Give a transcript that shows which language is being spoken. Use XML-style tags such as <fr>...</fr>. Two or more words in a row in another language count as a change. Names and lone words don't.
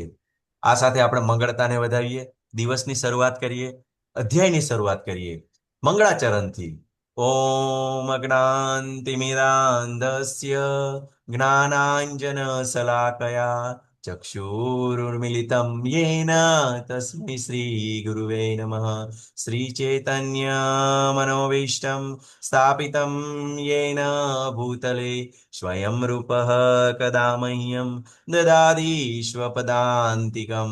<gu>આ સાથે આપણે મંગળતાને વધાવીએ, દિવસની શરૂઆત કરીએ, અધ્યાયની શરૂઆત કરીએ મંગળાચરણથી.</gu> <sa>ओम अज्ञानतिमिरान्धस्य ज्ञानांजन शलाकया चक्षुरुन्मीलितं येन तस्मै श्रीगुरुवे नमः. श्रीचैतन्यमनोभीष्टं स्थापितं येन भूतले स्वयं रूपः कदा मह्यं ददाति स्वपदान्तिकं.</sa>